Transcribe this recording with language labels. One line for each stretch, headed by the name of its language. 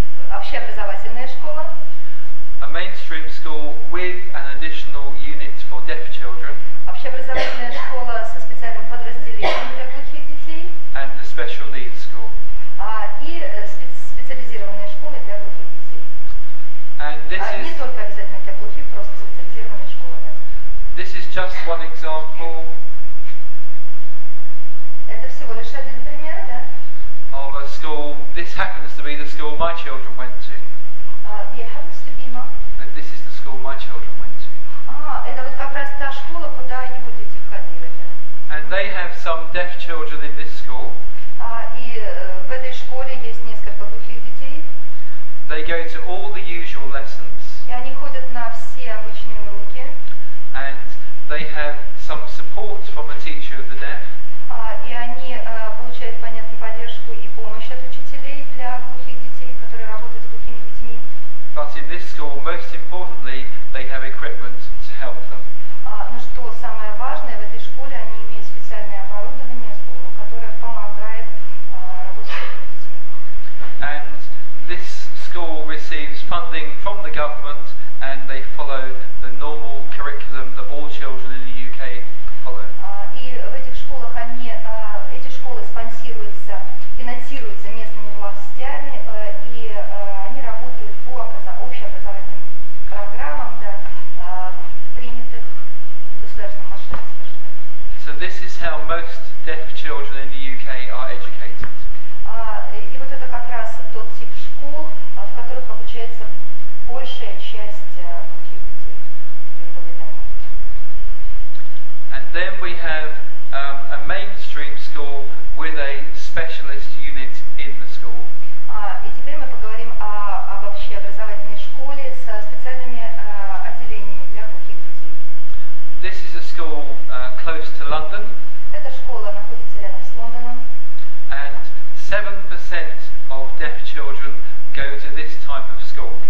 Russian: Общеобразовательная школа.
English: A mainstream school with an additional unit for deaf children.
Russian: Общеобразовательная школа со специальным подразделением для глухих детей.
English: And the special needs school.
Russian: И специализированные школы для глухих детей.
English: And this
Russian: Не
English: is
Russian: только обязательно для глухих, просто специализированные школы.
English: this is just one example
Russian: Это всего лишь один пример, да?
English: of a school. This happens to be the school my children went to. Happens to be not. This is the school my children went to.
Russian: Это вот как раз та школа, куда его дети ходили, да?
English: And they have some deaf children in this school.
Russian: И в этой школе есть несколько глухих детей.
English: They go to all the usual lessons.
Russian: И они ходят на все обычные уроки.
English: And they have some support from the teacher of the deaf.
Russian: И они получают, понятно, поддержку и помощь от учителей для глухих детей, которые работают с глухими детьми.
English: But in this school, most importantly, they have equipment to help them.
Russian: Но что самое важное, в этой школе они имеют специальное оборудование, которое помогает работать с этими детьми.
English: And this school receives funding from the government, and they follow the normal curriculum that all children in the UK follow.
Russian: И в этих школах эти школы спонсируются, финансируются местными властями, и они работают по общеобразовательным программам, да, принятых в государственном масштабе, скажем так.
English: So this is how most deaf children in the UK are educated.
Russian: И вот это как раз тот тип школ, в которых обучается большая часть глухих детей в Великобритании.
English: And then we have a mainstream school with a specialist unit in the school.
Russian: И теперь мы поговорим об общеобразовательной школе со специальными отделениями для глухих детей.
English: This is a school close to London.
Russian: Эта школа находится рядом с Лондоном.
English: And 7% of deaf children go to this type of school.